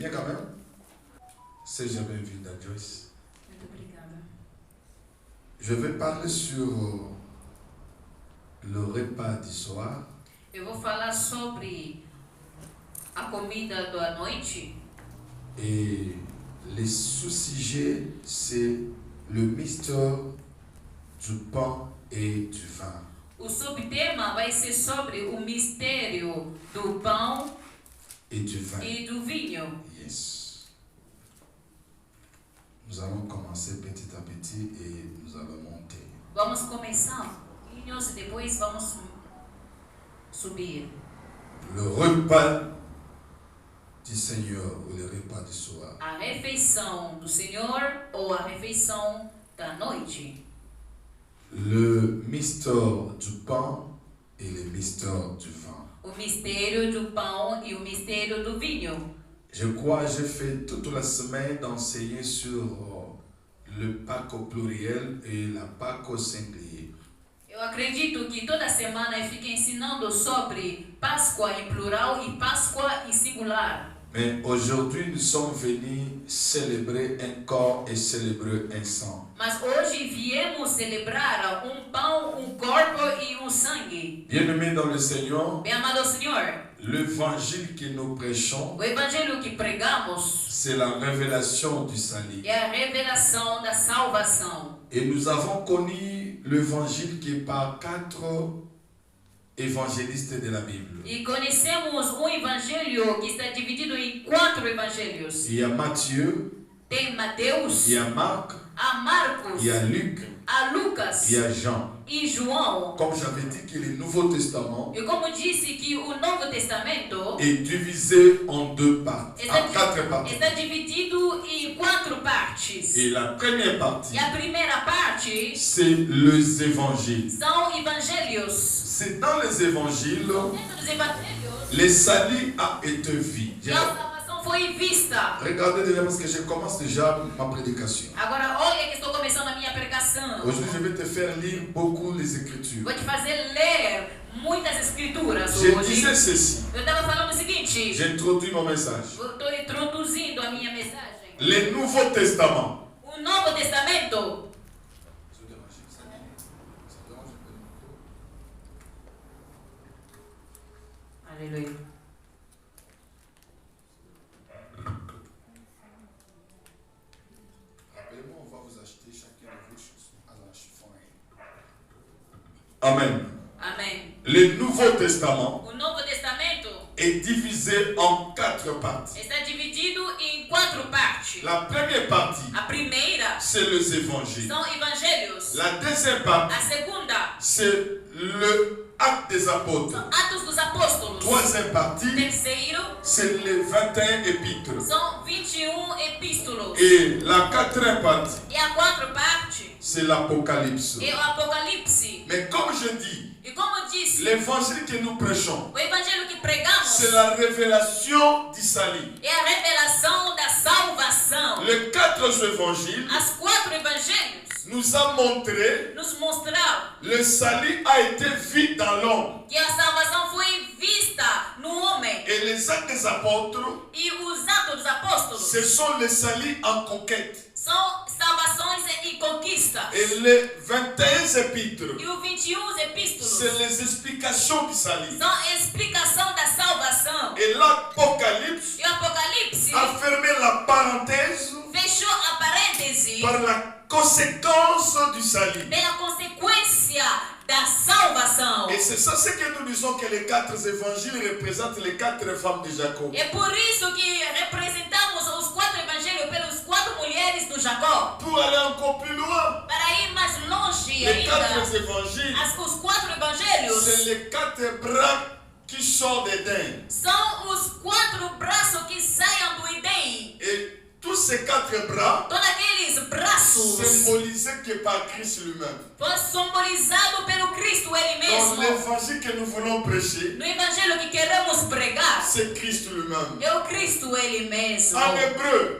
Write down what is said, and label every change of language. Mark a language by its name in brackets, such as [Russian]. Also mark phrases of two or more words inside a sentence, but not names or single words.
[Portuguese] Amen. Seja bem-vinda, Joyce. Muito obrigada. [French] Je vais parler sur le repas du soir. [Portuguese] Eu vou falar sobre a comida da noite. [French] Et le sous-sujet, c'est le mystère du pain et du vin. [Portuguese] O subtema vai ser sobre o mistério do pão [French] Et du vin. [Portuguese] e do vinho. Yes. [French] Nous allons commencer petit à petit et nous allons monter. [Portuguese] Vamos começar e depois vamos subir. [French] Le repas du Seigneur ou le repas du soir. [Portuguese] A refeição do Senhor ou a refeição da noite. [French] Le mystère du pain et le mystère du vin. [Portuguese] O mistério do pão e o mistério do vinho. [French] Je crois que j'ai fait toute la semaine d'enseigner sur le Pâques au pluriel et la Pâques au singulier. [Portuguese] Eu acredito que toda semana eu fico ensinando sobre Páscoa em plural e Páscoa em singular. [French] Mais aujourd'hui, nous sommes venus célébrer un corps et célébrer un sang. [Portuguese] Mas hoje viemos celebrar pão, corpo e sangue. [French] Bien-aimés dans le Seigneur, [Portuguese] Bem amado Senhor, [French] l'évangile que nous prêchons, [Portuguese] o evangelho que pregamos [French] c'est la révélation du salut. [Portuguese] é a revelação da salvação. [French] Et nous avons connu l'évangile qui est par 4 évangélistes de la Bible. [Portuguese] E conhecemos evangelho que está dividido em 4 evangelhos. [French] Il y a Matthieu, [Portuguese] Tem Mateus, [French] il y a Marc, [Portuguese] a Marcos, [French] il y a Luc, [Portuguese] a Lucas [French] il y a Jean. [Portuguese] e João. [French] Comme j'avais dit que le Nouveau Testament [Portuguese] E como disse que o Novo Testamento [French] est divisé en 2 parties, en 4 parties. [Portuguese] está dividido em 4 partes. [French] Et la première partie, [Portuguese] E a primeira parte [French] c'est les évangiles. [Portuguese] são evangelhos. [French] C'est dans les évangiles, [Portuguese] Dentro dos evangelhos, [French] le salut a été vu. [Portuguese] a salvação foi vista. [French] Regardez déjà parce que je commence déjà ma prédication. [Portuguese] Agora, olha que estou começando a minha pregação. [French] Aujourd'hui, je vais te faire lire beaucoup les Écritures. [Portuguese] Vou te fazer ler muitas escrituras [French] Je [Portuguese] hoje. [French] disais ceci. [Portuguese] Eu estava falando o seguinte. [French] J'introduis mon message. [Portuguese] Estou introduzindo a minha mensagem. [French] Le Nouveau Testament. [Portuguese] O Novo Testamento. Aleluia. [French] Rappelez-moi, on va vous acheter chacun de vos choses à la chiffon. Amen. [Portuguese] Amém. [French] Le Nouveau Testament [Portuguese] O Novo Testamento [French] est divisé en 4 parties. [Portuguese] está dividido em 4 partes. [French] La première partie, [Portuguese] A primeira [French] c'est les évangiles. [Portuguese] são evangelhos. [French] La deuxième partie, [Portuguese] A segunda [French] c'est le acte des apôtres. [Portuguese] são Atos dos Apóstolos. [French] Troisième partie, [Portuguese] Terceiro [French] c'est les 21 épîtres. [Portuguese] são 21 epístolos. [French] Et la quatrième partie, [Portuguese] E a 4 parte [French] c'est l'Apocalypse. [Portuguese] é o Apocalipse. [French] Mais comme je dis, [Portuguese] E como disse, [French] l'évangile que nous prêchons, [Portuguese] o evangelho que pregamos [French] c'est la révélation du salut. [Portuguese] é a revelação da salvação. [French] Les 4 évangiles [Portuguese] As 4 evangelhos [French] nous a montré [Portuguese] nos mostraram [French] le salut a été vu dans l'homme. [Portuguese] que a salvação foi vista no homem. [French] Et les actes des apôtres, [Portuguese] E os Atos dos Apóstolos [French] ce sont les saluts en conquête. [Portuguese] são salvações e conquistas. [French] Et les 21 épîtres, [Portuguese] E os 21 epístolos [French] c'est les explications du salut. [Portuguese] são a explicação da salvação. [French] Et l'Apocalypse [Portuguese] E o Apocalipse [French] a fermé la parenthèse [Portuguese] fechou a parêntese [French] par la conséquence du salut. [Portuguese] pela consequência da salvação. [French] Et c'est ça ce que nous disons que les 4 évangiles représentent les 4 femmes de Jacob. [Portuguese] É por isso que representamos os 4 evangelhos pelas 4 mulheres do Jacó. [French] Pour aller encore plus loin, [Portuguese] Para ir mais longe [French] les 4 [Portuguese] ainda, [French] évangiles, [Portuguese] os 4 evangelhos [French] c'est les 4 bras qui sortent d'Éden. [Portuguese] são os 4 braços que saem do Éden. [French] Et tous ces 4 bras [Portuguese] Todos aqueles braços [French] symbolisés que par Christ lui-même. [Portuguese] foram simbolizados pelo Cristo Ele [French] Dans [Portuguese] mesmo. [French] l'évangile que nous voulons prêcher, [Portuguese] No evangelho que queremos pregar, [French] c'est Christ lui-même. [Portuguese] é o Cristo Ele mesmo. [French] En hébreu,